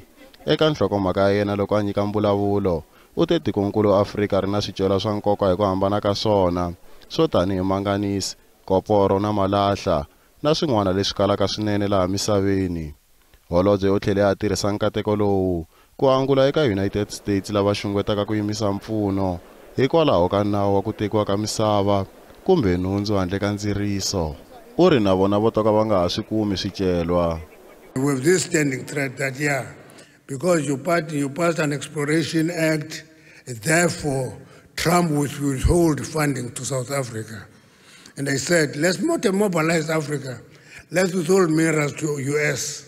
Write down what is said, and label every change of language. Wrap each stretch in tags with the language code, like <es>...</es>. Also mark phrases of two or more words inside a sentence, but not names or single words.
<ts>Eka nhlokomhaka ya yena loko a nyika mbulavulo, u te tikonkulu Afrika ri na swicelwa swa nkoka hi ku hambana ka swona, swo tanihi manganisi, koporo na malahla, na swin'wana leswi kalaka swinene laha misaveni. Holobye u tlhele a tirhisa nkateko lowu ku angula eka United States lava xungetaka ku yimisa mpfuno hikwalaho ka nawu wa ku tekiwa ka misava kumbe nhundzu handle ka ndziriso. U ri na vona vo toka va nga ha swi kumi swicelwa.</ts> <en>With this standing threat that because you passed an Exploration Act, therefore Trump would withhold funding to South Africa. And I said, let's not mobilize Africa. Let's withhold minerals to US.</en>